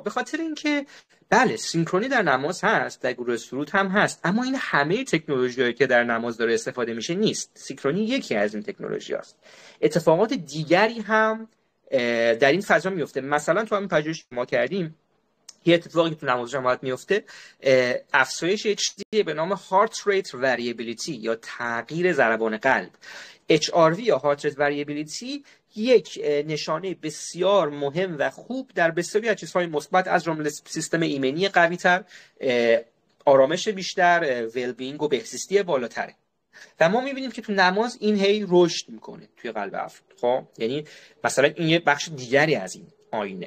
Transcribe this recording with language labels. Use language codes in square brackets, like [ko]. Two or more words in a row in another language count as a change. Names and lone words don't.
[fa] به خاطر اینکه بله سینکرونی در نماز هست، در گروه سرود هم هست، اما این همه تکنولوژیایی که در نماز داره استفاده میشه نیست. سینکرونی یکی از این تکنولوژی هست. اتفاقات دیگری هم در این فضا میفته. مثلا تو همین پژوهشی که ما کردیم، یه اتفاقی که تو نماز جماعت میفته، افزایش چیزی به نام [en] heart rate variability [fa] یا تغییر ضربان قلب. HRV یا [en] heart rate variability [fa] یک نشانه بسیار مهم و خوب در بسیاری از چیزهای مثبت از جمله سیستم ایمنی قوی‌تر، آرامش بیشتر، ویل بینگ و بهزیستی بالاتره. و ما میبینیم که تو نماز این هی رشد میکنه توی قلب افراد. خب یعنی مثلا این یه بخش دیگری از این آینه.